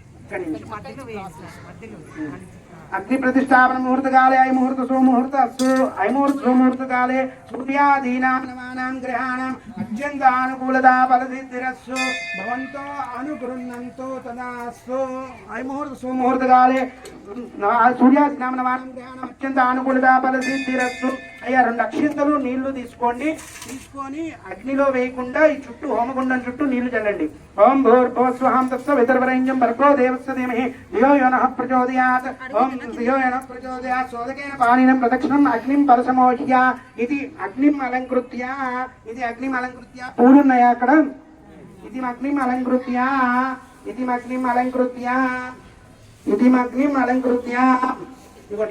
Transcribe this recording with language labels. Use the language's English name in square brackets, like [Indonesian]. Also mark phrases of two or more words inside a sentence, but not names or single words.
[Sanskrit] అగ్ని ప్రతిష్టాపన ముహూర్త కాలే ఐముహూర్త సుముహూర్త ఐముహూర్త సుముహూర్త కాలే సూర్యాదీనాం నవానాం గ్రహాణం అత్యంతానుకూలతా ఫలసిద్ధిరస్సు భవంతో అనుగృహ్ణంతో తదాస్తు. ఐముహూర్త సుముహూర్త కాలే సూర్యాదీనాం నవానాం గ్రహాణం అత్యంత అనుకూలతా ఫలసిద్ధిరస్సు. [Telugu] అయ్యా 2 అక్షింతలు నీళ్లు తీసుకొని అగ్నిలో వేయకుండా ఈ చుట్టూ హోమగుండం చుట్టూ నీళ్లు చల్లండి. [Sanskrit] ఓం భూర్భువస్వహం తత్సవితుర్వరేణ్యం భర్గో దేవస్య ధీమహి ధియో యో నః ప్రచోదయాత్. ఓం ధియో యో నః ప్రచోదయాత్. సోదకేన పాణినం ప్రదక్షిణం అగ్నిం పరసమోహ్య. ఇది అగ్నిం అలంకృత్య [Telugu] పూలున్నాయా అక్కడ? [Sanskrit] ఇది అగ్నిం అలంకృత్య ఇదిగోండి.